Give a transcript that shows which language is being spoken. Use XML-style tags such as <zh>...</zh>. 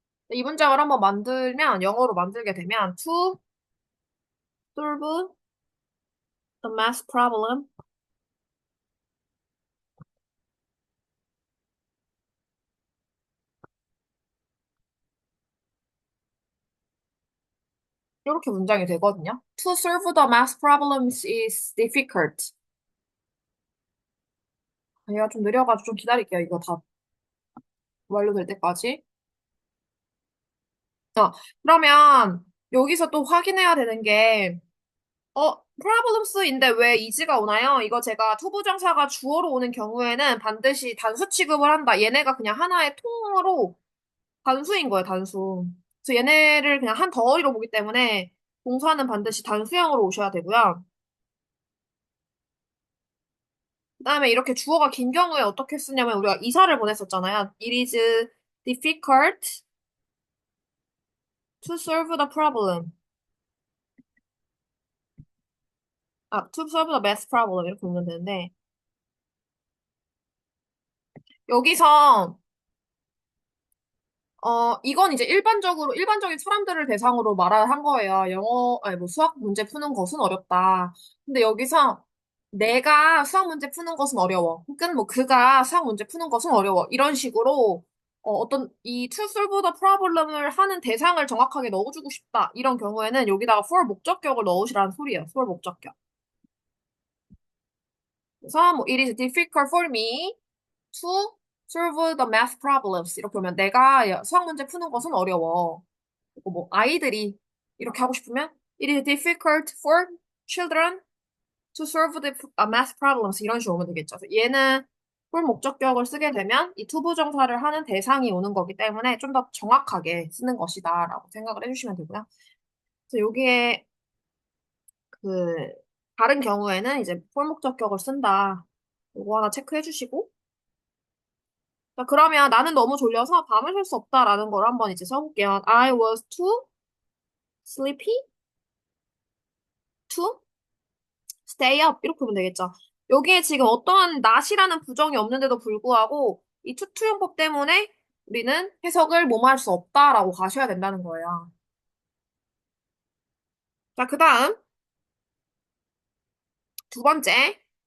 <ko>이 문장을 한번 만들면 영어로 만들게 되면</ko> <en>to solve the math problem</en> <ko>이렇게 문장이 되거든요.</ko> <en>To solve the math problems is difficult.</en> <ko>얘가 좀 느려가지고 좀 기다릴게요. 이거 다 완료될 때까지. 그러면 여기서 또 확인해야 되는 게, problems인데 왜 is가 오나요? 이거 제가 투부정사가 주어로 오는 경우에는 반드시 단수 취급을 한다. 얘네가 그냥 하나의 통으로 단수인 거예요, 단수. 그래서 얘네를 그냥 한 덩어리로 보기 때문에 동사는 반드시 단수형으로 오셔야 되고요. 그다음에 이렇게 주어가 긴 경우에 어떻게 쓰냐면 우리가 이사를 보냈었잖아요.</ko> <en>It is difficult to solve the problem. to solve the math problem</en> <ko>이렇게 보면 되는데 여기서 이건 이제 일반적인 사람들을 대상으로 말을 한 거예요. 아니, 뭐, 수학 문제 푸는 것은 어렵다. 근데 여기서 내가 수학 문제 푸는 것은 어려워. 혹은 뭐, 그가 수학 문제 푸는 것은 어려워. 이런 식으로, 어떤 이</ko> <en>to solve the problem</en> <ko>을 하는 대상을 정확하게 넣어주고 싶다. 이런 경우에는 여기다가 for 목적격을 넣으시라는 소리예요. for 목적격. 그래서 뭐,</ko> <en>it is difficult for me to solve the math problems.</en> <ko>이렇게 하면 내가 수학 문제 푸는 것은 어려워. 그리고 뭐 아이들이 이렇게 하고 싶으면</ko> <en>It is difficult for children to solve the math problems.</en> <ko>이런 식으로 오면 되겠죠. 그래서 얘는 for 목적격을 쓰게 되면 이 투부정사를 하는 대상이 오는 거기 때문에 좀 더 정확하게 쓰는 것이다라고 생각을 해주시면 되고요. 그래서 여기에 그 다른 경우에는 이제 for 목적격을 쓴다. 요거 하나 체크해 주시고. 자, 그러면 나는 너무 졸려서 밤을 샐 수 없다라는 걸 한번 이제 써볼게요.</ko> <en>I was too sleepy to stay up.</en> <ko>이렇게 보면 되겠죠. 여기에 지금 어떠한 not이라는 부정이 없는데도 불구하고 이 투투용법 때문에 우리는 해석을 뭐뭐 할 수 없다라고 가셔야 된다는 거예요. 자, 그 다음 두 번째.</ko>